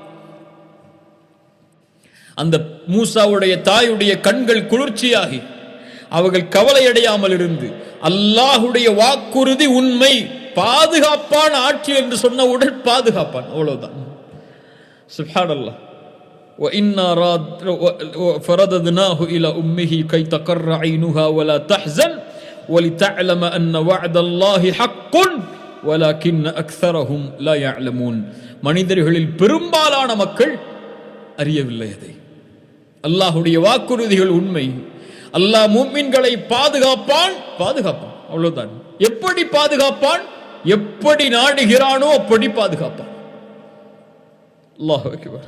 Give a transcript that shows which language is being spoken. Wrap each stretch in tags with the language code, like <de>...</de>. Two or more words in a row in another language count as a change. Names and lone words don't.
<ta>அந்த மூசாவுடைய தாயுடைய கண்கள் குளிர்ச்சியாகி அவர்கள் கவலையடையாமல் இருந்து, அல்லாஹுடைய வாக்குறுதி உண்மை, பாதுகாப்பான ஆட்சி என்று சொன்னவுடன் பாதுகாப்பான். அவ்வளவுதான். சுப்ஹானல்லாஹ்.</ta> <ar>وَإِنَّا فَرَدَدْنَاهُ إِلَى أُمِّهِ كَيْ تَقَرَّ عَيْنُهَا وَلَا تَحْزَنْ وَلِتَعْلَمَ أَنَّ وَعْدَ اللَّهِ حَقٌّ وَلَكِنَّ أَكْثَرَهُمْ لَا يَعْلَمُونَ.</ar> <ta>மனிதர்களில் பெரும்பாலான மக்கள் அறியவில்லை அதை. அல்லாஹுடைய வாக்குறுதிகள் உண்மை, அல்லாஹ் முஃமின்களை பாதுகாப்பான். அவ்வளவுதான். எப்படி பாதுகாப்பான்? எப்படி நாடுகிறானோ அப்படி பாதுகாப்பான்.</ta> <ar>الله أكبر.</ar>